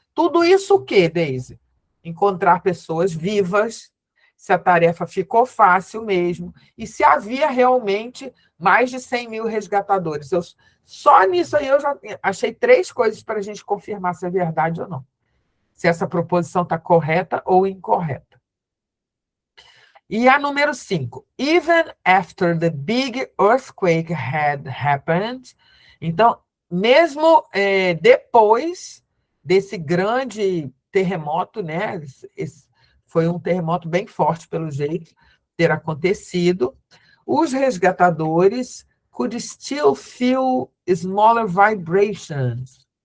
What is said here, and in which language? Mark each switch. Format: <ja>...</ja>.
<pt>Tudo isso o quê, Deise? Encontrar pessoas vivas, se a tarefa ficou fácil mesmo, e se havia realmente mais de 100 mil resgatadores. Só nisso aí eu já achei 3 coisas para a gente confirmar se é verdade ou não. Se essa proposição está correta ou incorreta. E a número 5.</pt> <en>Even after the big earthquake had happened.</en> <pt>Então, mesmo depois desse grande terremoto, né? Foi um terremoto bem forte, pelo jeito, ter acontecido. Os resgatadores</pt> <en>could still feel smaller vibrations.</en>